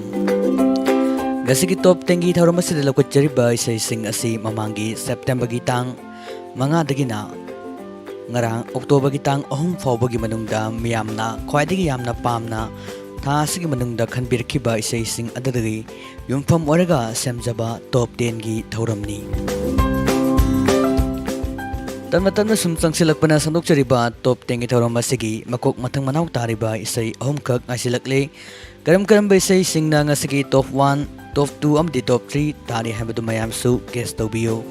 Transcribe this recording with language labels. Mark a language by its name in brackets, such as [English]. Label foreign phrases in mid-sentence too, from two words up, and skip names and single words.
[Manipuri] Gasigi top 10 gi thauram asida lokachariba isai sing asi mamangi September gi tang manga dagina ngarang October gi tang ahum fawba gi manungda miyamna khwaidagi yamna pamna tha asigi manungda khanbirkhiba isai sing adadagi yumpham oraga semjaba top 10 gi thauramni. Tanma sum changsilakpana sandokchariba top 10 gi thauram asigi makok mathang manau tariba isai ahum khak ngasilakle karam isai singna ngasigi top 1 top 2 amdi top 3 tari habadu mayam su guest tobio.